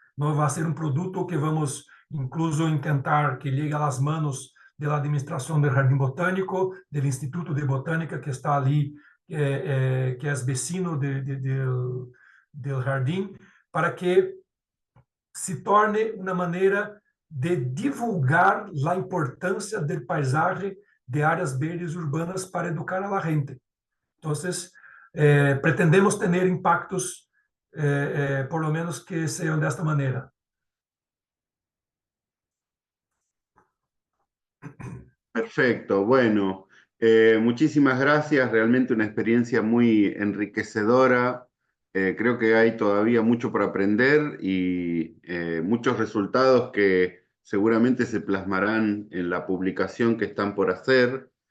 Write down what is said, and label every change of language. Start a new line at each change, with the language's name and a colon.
Spanish: No va a ser un producto que vamos incluso intentar que llegue a las manos de la administración del Jardín Botánico, del Instituto de Botánica que está allí, que es vecino del jardín, para que se torne
Portuguese: uma maneira de divulgar a importância do
Spanish: paisaje de áreas verdes urbanas para educar a la gente.
Portuguese: Então, pretendemos ter impactos,
Spanish: por lo menos
Portuguese: que sejam desta maneira.
Spanish: Perfecto, bueno, muchísimas gracias, realmente una experiencia muy enriquecedora. Creo que hay todavía mucho por aprender y muchos resultados que seguramente se plasmarán en la publicación que están por hacer.